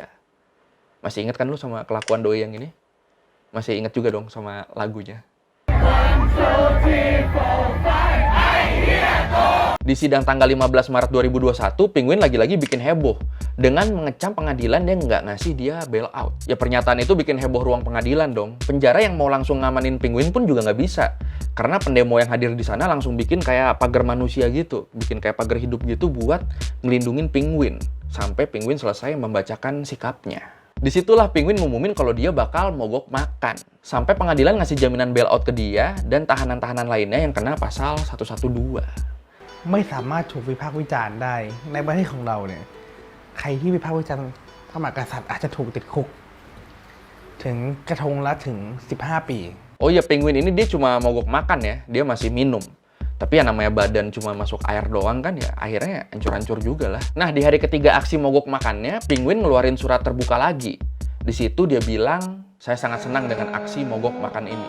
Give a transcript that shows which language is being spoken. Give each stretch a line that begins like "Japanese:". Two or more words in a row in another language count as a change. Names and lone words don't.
Indonesian: Masih inget kan lu sama kelakuan doi yang ini? Masih inget juga dong sama lagunya. Di sidang tanggal 15 Maret 2021, Penguin lagi-lagi bikin heboh dengan mengecam pengadilan yang nggak ngasih dia
English: bail out.
Indonesian: Ya pernyataan itu bikin heboh ruang pengadilan dong. Penjara yang mau langsung ngamanin Penguin pun juga nggak bisa. Karena pendemo yang hadir di sana langsung bikin kayak pagar manusia gitu. Bikin kayak pagar hidup gitu buat ngelindungin Penguin. Sampai Penguin selesai membacakan sikapnya. Disitulah Penguin ngumumin kalau dia bakal mogok makan. Sampai pengadilan ngasih jaminan
English: bail out
Indonesian: ke dia dan tahanan-tahanan lainnya yang kena pasal 112.
Thai: ไม่สามารถถูกวิพากษ์วิจารณ์ได้ในประเทศของเราเนี่ยใครที่วิพากษ์วิจารณ์พระมหากษัตริย์อาจจะถูกติดคุกถึงกระทงละถึง 15 ปี
Indonesian: Oh ya, Penguin ini dia cuma mogok makan ya, dia masih minum. Tapi yang namanya badan cuma masuk air doang kan ya, akhirnya hancur-hancur juga lah. Nah, di hari ketiga aksi mogok makannya, Penguin ngeluarin surat terbuka lagi. Di situ dia bilang, saya sangat senang dengan aksi mogok makan ini.